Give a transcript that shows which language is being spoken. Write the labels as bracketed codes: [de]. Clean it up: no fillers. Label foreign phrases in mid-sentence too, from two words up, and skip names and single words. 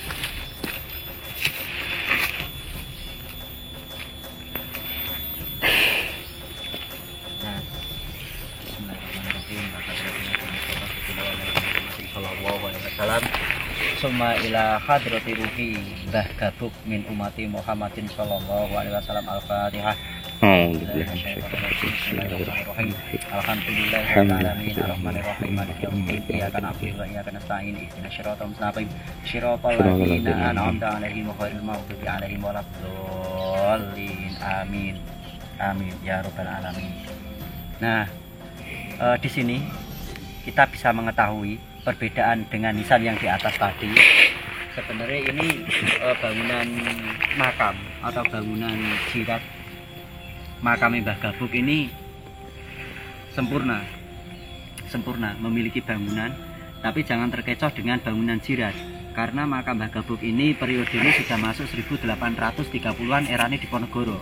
[id] Nah, [ar] بسم الله الرحمن الرحيم. ثم إلى حضرة روح Mbah Gabuk من أمة محمد صلى الله عليه وسلم. الفاتحة. الحمد لله الرحمن الرحيم. الرحمن الرحيم. مالك يوم الدين. إياك نعبد وإياك نستعين. اهدنا الصراط المستقيم. صراط الذين أنعمت عليهم غير المغضوب عليهم ولا الضالين. آمين. آمين يا رب العالمين. [id] Nah, di sini kita bisa mengetahui perbedaan dengan nisan yang di atas tadi. Sebenarnya ini bangunan makam atau bangunan jirat makam Mbah Gabuk ini sempurna, memiliki bangunan, tapi jangan terkecoh dengan bangunan jirat, karena makam Mbah Gabuk ini periodenya sudah masuk 1830-an, erane Diponegoro.